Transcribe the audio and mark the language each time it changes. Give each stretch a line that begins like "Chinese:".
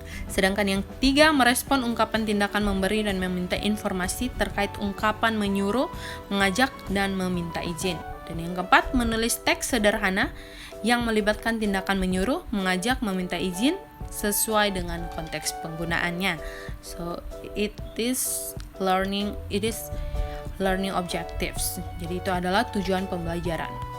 Indonesian: Sedangkan yang ketiga, merespon ungkapan tindakan memberi dan meminta informasi terkait ungkapan menyuruh, mengajak, dan meminta izin. Dan yang keempat, menulis teks sederhana yang melibatkan tindakan menyuruh, mengajak, meminta izin sesuai dengan konteks penggunaannya.
English: So it is learning objectives.
Indonesian: Jadi itu adalah tujuan pembelajaran.